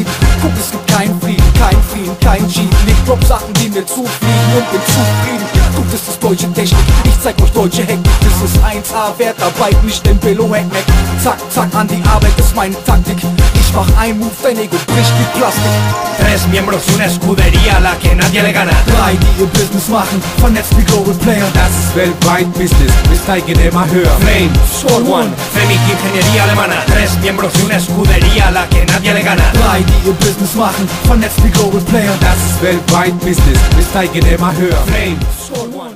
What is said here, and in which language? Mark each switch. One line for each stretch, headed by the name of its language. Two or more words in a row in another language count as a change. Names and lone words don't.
German: Guck, es gibt kein Frieden, kein Frieden, kein G. Leg Drop-Sachen, die mir zufliegen und bin zufrieden. Guck, das ist deutsche Technik, ich zeig euch deutsche Hektik. Das ist 1A, Wertarbeit, nicht den Billo Hackmack. Zack, zack, an die Arbeit ist meine Taktik. Ich mach ein Move, dein Ego bricht wie Plastik.
Spanish: Tres miembros, una escudería a la que nadie le gana.
German: Drei, die ihr Business machen, vernetzt wie
English: Global Player.
German: Das ist weltweit Business, wir steigen immer höher. Flame, Squad One,
Spanish: Femik, Ingeniería Alemana. Tres miembros y una escudería a la que nadie le gana.
German: Drei, die ihr Business machen, vernetzt wie
English: Global Player.
German: Das ist weltweit Business, wir steigen immer höher. Flame, Squad